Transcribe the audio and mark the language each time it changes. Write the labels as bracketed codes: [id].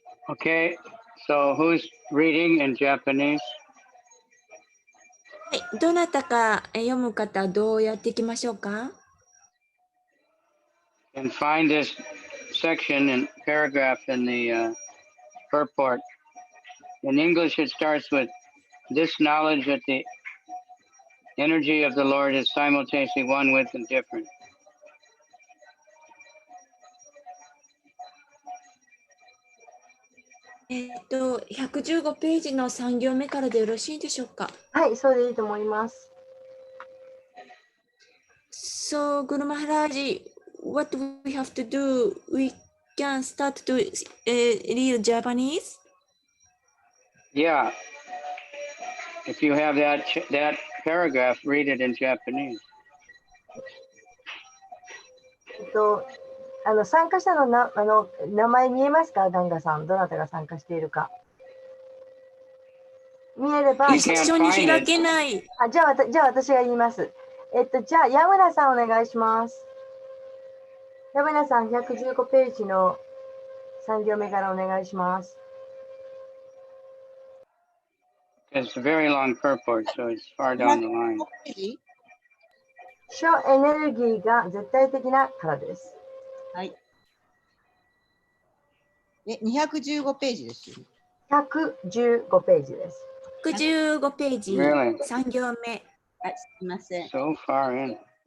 [en] Okay, so who's reading in Japanese? [ja] はい、どなたか読む方どうやっていきましょうか？ [en] And find this section and paragraph in the purport. In English, it starts with this knowledge that the energy of the Lord is simultaneously one with and different. [ja] 115ページの3行目からでよろしいでしょうか。はい、そうでいいと思います。 [en] So, Guru Maharaj, what do we have to do? We can start to read Japanese? Yeah. If you have that paragraph, read it in Japanese. [ja] 参加者の名前見えますか、ガンガさん。どなたが参加しているか。見えれば。一緒に開けない。じゃあ私が言います。じゃあ、ヤムナさんお願いします。ヤムナさん、115ページの3行目からお願いします。 [en] It's a very long purport, so it's far down the line. [ja] 諸エネルギーが絶対的なからです。はい。 215ページです。 115ページです。 115ページ、3行目。はい、すみません。 [en] So far in.